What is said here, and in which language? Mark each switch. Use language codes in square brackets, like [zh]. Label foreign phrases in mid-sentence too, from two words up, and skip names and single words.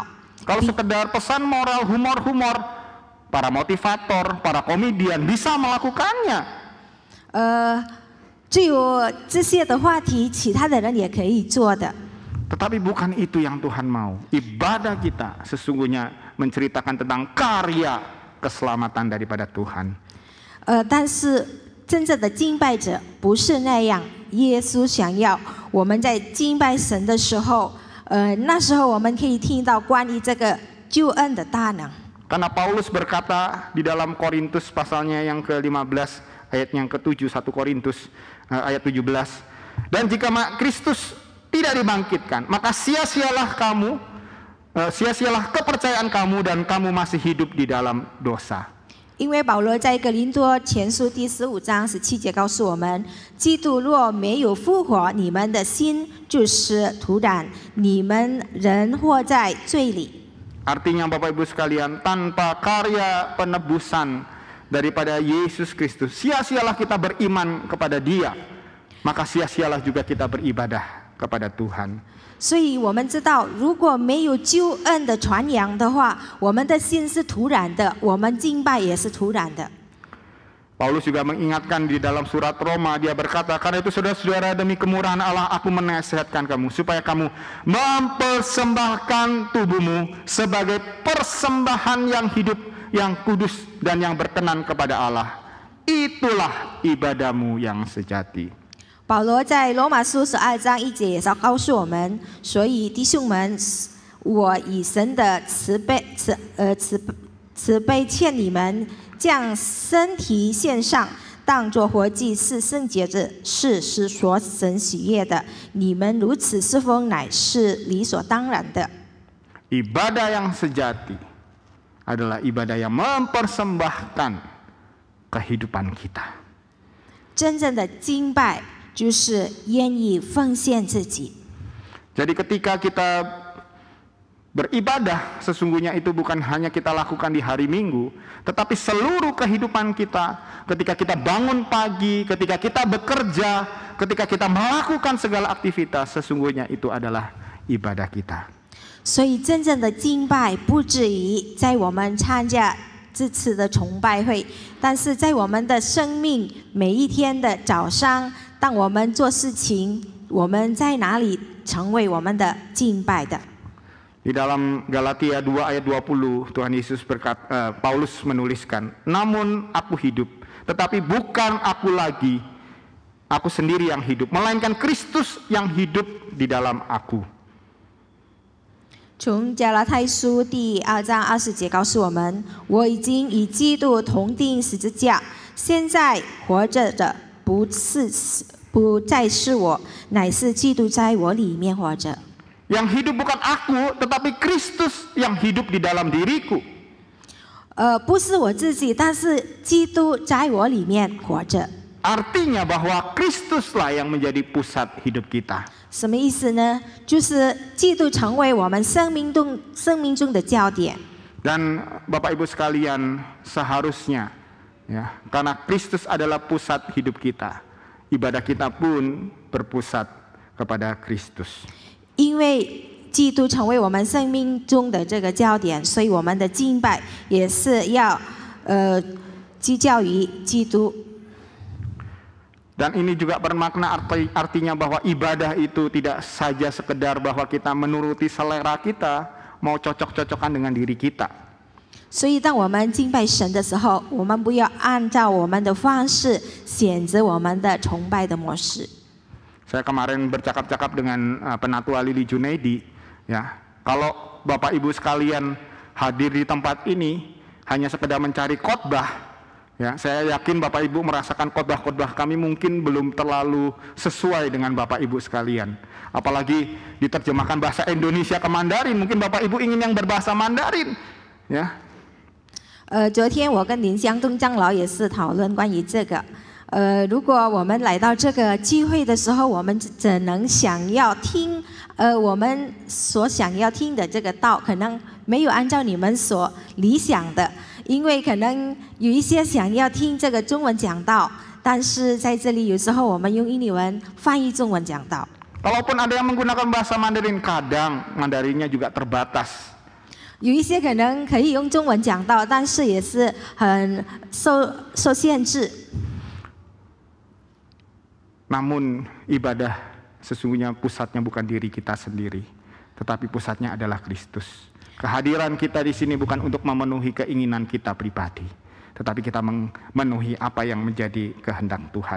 [id] Kalau sekedar pesan moral, humor-humor, para motivator, para komedian bisa melakukannya. [zh] 只有这些的话题，其他的人也可以做的。 [id] Tetapi bukan itu yang Tuhan mau. Ibadah kita sesungguhnya menceritakan tentang karya keselamatan daripada Tuhan. [zh] 但是真正的敬拜者不是那样。耶稣想要我们在敬拜神的时候，那时候我们可以听到关于这个救恩的大能。 [id] Karena Paulus berkata di dalam Korintus pasalnya yang ke-15 ayat yang ke-7, 1 Korintus ayat 17. Dan jika Kristus tidak dibangkitkan, maka sia-sialah kamu, sia-sialah kepercayaan kamu dan kamu masih hidup di dalam dosa. [zh] 因为保罗在哥林多前书第15章17节告诉我们，基督若没有复活，你们的心就是徒然，你们仍活在罪里。 [id] Artinya Bapak Ibu sekalian, tanpa karya penebusan daripada Yesus Kristus, sia-sialah kita beriman kepada Dia, maka sia-sialah juga kita beribadah kepada Tuhan. [zh] 所以我们知道，如果没有救恩的传扬的话，我们的心是徒然的，我们敬拜也是徒然的。 [id] Paulus juga mengingatkan di dalam surat Roma, dia berkata, karena itu saudara-saudara, demi kemurahan Allah aku menasihatkan kamu supaya kamu mempersembahkan tubuhmu sebagai persembahan yang hidup, yang kudus dan yang berkenan kepada Allah. Itulah ibadahmu yang sejati. [zh] 保罗在罗马书12章1节也是告诉我们，所以弟兄们，我以神的慈悲劝你们，将身体献上，当作活祭，是圣洁的，是所神喜悦的。你们如此侍奉，乃是理所当然的。 [id] Ibadah yang sejati adalah ibadah yang mempersembahkan kehidupan kita. [zh] 真正的敬拜就是愿意奉献自己。 [id] Jadi ketika kita beribadah, sesungguhnya itu bukan hanya kita lakukan di hari Minggu, tetapi seluruh kehidupan kita, ketika kita bangun pagi, ketika kita bekerja, ketika kita melakukan segala aktivitas, sesungguhnya itu adalah ibadah kita. [zh] 所以真正的敬拜不至于在我们参加这次的崇拜会，但是在我们的生命每一天的早上，当我们做事情，我们在哪里成为我们的敬拜的。 [id] Di dalam Galatia 2 ayat 20, Tuhan Yesus berkata, Paulus menuliskan, namun aku hidup, tetapi bukan aku lagi, aku sendiri yang hidup, melainkan Kristus yang hidup di dalam aku. [zh] 从加拉太书第2章20节告诉我们，我已经与基督同钉十字架，现在活着的不再是我，乃是基督在我里面活着。 [id] Yang hidup bukan aku, tetapi Kristus yang hidup di dalam diriku. [zh] 不是我自己，但是基督在我里面活着。 [id] Artinya bahwa Kristuslah yang menjadi pusat hidup kita. [zh] 什么意思呢？就是基督成为我们生命中的焦点。 [id] Dan Bapak Ibu sekalian, seharusnya ya, karena Kristus adalah pusat hidup kita, ibadah kita pun berpusat kepada Kristus. [zh] 因为基督成为我们生命中的这个焦点，所以我们的敬拜也是要聚焦于基督。 [id] Dan ini juga bermakna artinya bahwa ibadah itu tidak saja sekedar bahwa kita menuruti selera kita, mau cocok-cocokan dengan diri kita. [zh] 所以当我们敬拜神的时候，我们不要按照我们的方式选择我们的崇拜的模式。 [id] Saya kemarin bercakap-cakap dengan Penatua Lili Junaidi, ya. Kalau Bapak Ibu sekalian hadir di tempat ini hanya sekedar mencari khotbah, Ya, saya yakin Bapak Ibu merasakan khotbah-khotbah kami mungkin belum terlalu sesuai dengan Bapak Ibu sekalian. Apalagi diterjemahkan bahasa Indonesia ke Mandarin, mungkin Bapak Ibu ingin yang berbahasa Mandarin. Ya. [zh] 昨天我跟林湘东长老也是讨论关于这个。如果我们来到这个聚会的时候，我们只能想要听，我们所想要听的这个道，可能没有按照你们所理想的。因为可能有一些想要听这个中文讲道，但是在这里有时候我们用印尼文翻译中文讲道。 [id] Kalaupun ada yang menggunakan bahasa Mandarin, kadang Mandarinnya juga terbatas. [zh] 有一些可能可以用中文讲道，但是也是很受限制。 [id] Namun ibadah sesungguhnya pusatnya bukan diri kita sendiri, tetapi pusatnya adalah Kristus. Kehadiran kita di sini bukan untuk memenuhi keinginan kita pribadi, tetapi kita memenuhi apa yang menjadi kehendak Tuhan.